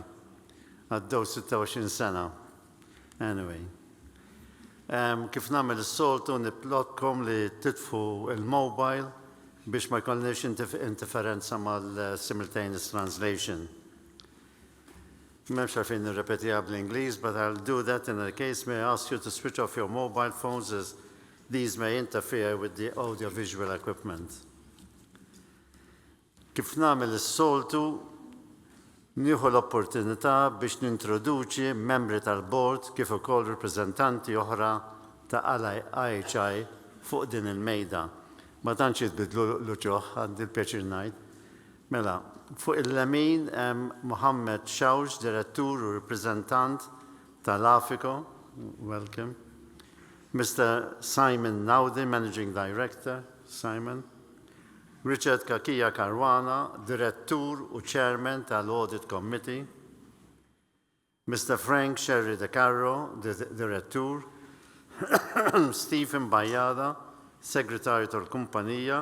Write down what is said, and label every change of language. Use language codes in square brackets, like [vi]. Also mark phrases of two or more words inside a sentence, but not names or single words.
[mt] Għaddew 26 sena. Anyway. Kif nagħmel is-soltu niplotkom li titfu il-mobile biex ma jkollniex interferenza mal- [en] simultaneous translation. [mt] M'hemmx għalfejn nirrepetiha bl-Ingliż, [en] but I'll do that in a case may I ask you to switch off your mobile phones as these may interfere with the audio-visual equipment. [mt] Kif nagħmel is-soltu nieħu l-opportunità biex nintroduċi membri tal-bord kif ukoll rappreżentanti oħra ta' IHI fuq din il-mejda. Ma tantx jitbidlu l-ġoħ għandi l-pjaċir ngħid. Mela, fuq il-lemin Mohammed Shawj, direttur u rappreżentant tal-Afriko, welcome. Mr. Simon Naudi, [en] Managing Director, [mt] Simon. Richard Kakia Karwana, Direttur u Chairman tal- [en] Audit Committee. [mt] Mr. Frank Sherry De Carro, Direttur. Stephen Bayada, Segretarju tal-Kumpanija.